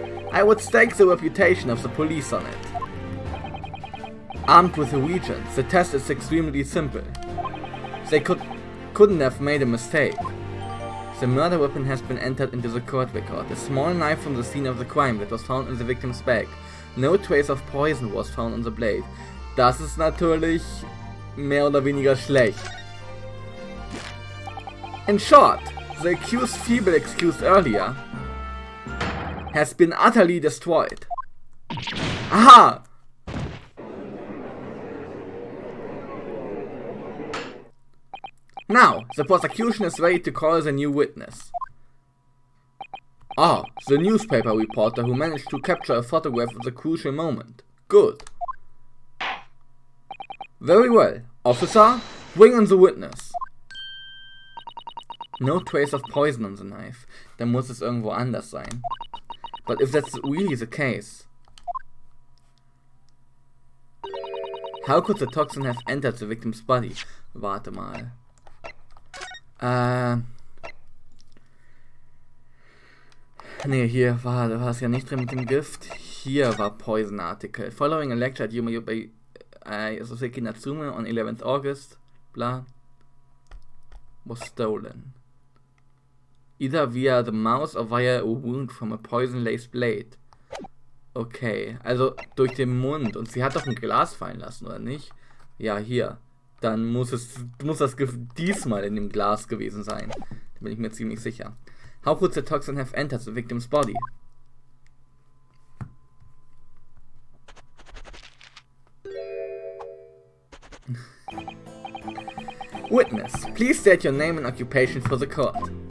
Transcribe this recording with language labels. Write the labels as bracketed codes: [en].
[en] I would stake the reputation of the police on it. Armed with the reagents, the test is extremely simple. They couldn't have made a mistake. The murder weapon has been entered into the court record. A small knife from the scene of the crime that was found in the victim's bag. No trace of poison was found on the blade. [de] Das ist natürlich mehr oder weniger schlecht. [en] In short, the accused's feeble excuse earlier has been utterly destroyed. Aha! Now, the prosecution is ready to call the new witness. Ah, the newspaper reporter who managed to capture a photograph of the crucial moment. Good. Very well. Officer, bring on the witness. No trace of poison on the knife. [de] Dann muss es irgendwo anders sein. [en] But if that's really the case, how could the toxin have entered the victim's body? [de] Warte mal. Nee, hier war es ja nicht drin mit dem Gift. Hier war Poison Article. [en] Following a lecture at Yuma by Soseki Natsume on 11th August, blah, was stolen. Either via the mouth or via a wound from a poison-laced blade. [de] Okay, also durch den Mund. Und sie hat doch ein Glas fallen lassen, oder nicht? Ja, hier. Dann muss das Gift diesmal in dem Glas gewesen sein. Da bin ich mir ziemlich sicher. [en] How could the toxin have entered the victim's body? Witness, please state your name and occupation for the court.